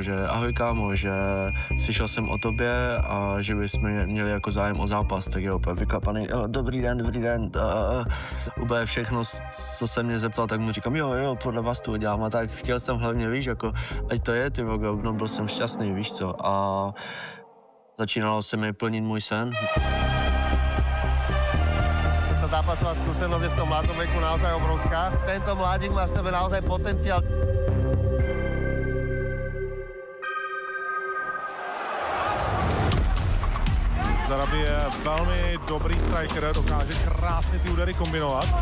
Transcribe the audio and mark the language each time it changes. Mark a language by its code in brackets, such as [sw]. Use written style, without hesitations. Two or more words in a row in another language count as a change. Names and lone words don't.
[cs] že ahoj kámo, že slyšel jsem o tobě a že bychom měli jako zájem o zápas, tak je úplně vyklapaný, dobrý den, úplně všechno, co se mě zeptal, tak mu říkám, jo, podle vás to udělám a tak chtěl jsem hlavně, víš, jako, ať to je, ty no, byl jsem šťastný, víš co, a začínalo se mi plnit můj sen. [sk] tá zápasová skúsenosť je v tom mladom veku naozaj obrovská. Tento mladík má v sebe naozaj potenciál. [cs] Zarabi je velmi dobrý striker, dokáže krásně ty údery kombinovat.